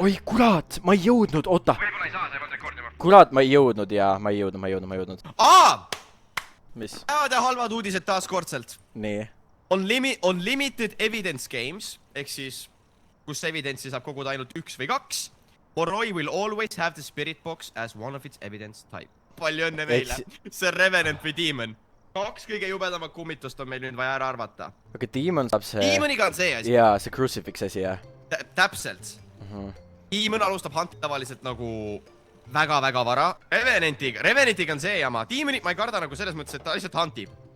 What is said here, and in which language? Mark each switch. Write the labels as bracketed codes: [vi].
[et] Oi, kurat, ma ei jõudnud, oota. Võib-olla ei saa, sa ei pannud rekordima. Kurat, ma ei jõudnud ja ma ei jõudnud. Mis? Päevad ja halvad uudised taas kordselt. Nii. On [en] limited evidence games, [et] ehk siis, kus evidence'i saab koguda ainult 1 või 2. [en] Moroi will always have the spirit box as one of its evidence type. [et] Palju õnne meile. See Revenant või Demon. 2 kõige jubedamat kummitust on meil nüüd vaja ära arvata. Aga Demon saab see... Demoniga on see asi. Jaa, see Crucifix asi, jah. Täpselt. Demon alustab hunt tavaliselt nagu väga-väga vara. Revenantiga on see jama. Demonit ma ei karda nagu selles mõttes, et ta lihtsalt huntib.